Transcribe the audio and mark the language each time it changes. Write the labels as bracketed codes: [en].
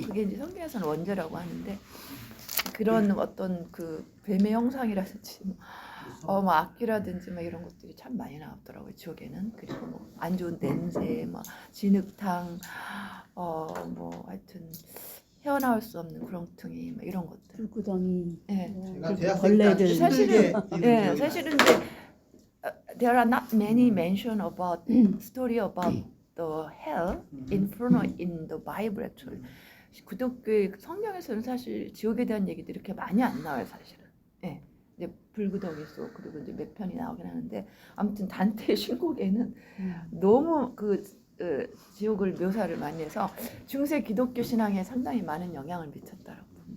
[ko] 그게 이제 성경에서는 원죄라고 하는데 그런 어떤 그 뱀의 형상이라든지 뭐 악기라든지 막 이런 것들이 참 많이 나오더라고요. 지옥에는. 그리고 뭐 안 좋은 냄새, 막 진흙탕, 뭐 하여튼 헤어나올 수 없는 구렁텅이 뭐 이런 것들. 불구덩이. 예. 제가 대학생 때 아주 벌레들. 힘들게 예, 사실은 이제 [en] there are not many mention about story about the hell inferno in the Bible actually. [ko] 기독교의 성경에서는 사실 지옥에 대한 얘기들이 이렇게 많이 안 나와요, 사실은. 예. 이제 불구덩이 속 그리고 이제 몇 편이 나오긴 하는데 아무튼 단테의 신곡에는 너무 그 지옥을 묘사를 많이 해서 중세 기독교 신앙에 상당히 많은 영향을 미쳤다라고 봅니다.